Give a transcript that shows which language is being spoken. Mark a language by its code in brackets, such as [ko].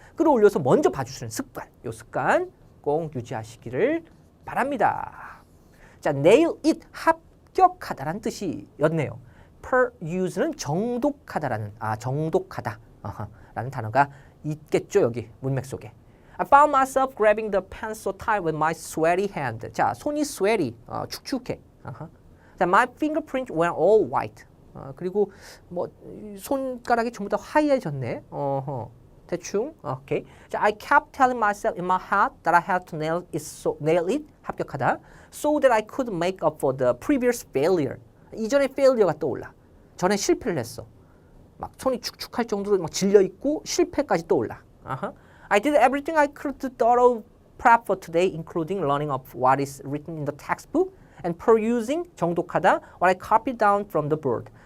[ko] 끌어올려서 먼저 봐주시는 습관. 이 습관 꼭 유지하시기를 바랍니다. 자, [en] nail it [ko] 합격하다라는 뜻이었네요. peruse는 정독하다라는 정독하다 라는 단어가 있겠죠. 여기 문맥 속에. [en] I found myself grabbing the pen so tight with my sweaty hand. [ko] 자, 손이 sweaty, 축축해. [en] 자, my fingerprints were all white. [ko] 그리고 뭐 손가락이 전부 다 하얘졌네. 대충. 오케이. [en] 자, I kept telling myself in my heart that I had to nail it [ko] 합격하다. [en] So that I could make up for the previous failure. [ko] 이전에 failure가 떠올라. 전에 실패를 했어. 막 손이 축축할 정도로 막 질려 있고 실패까지 떠올라. [en] I did everything I could to thorough prep for today, including learning of what is written in the textbook and perusing [ko] 정독하다 [en] what I copied down from the board.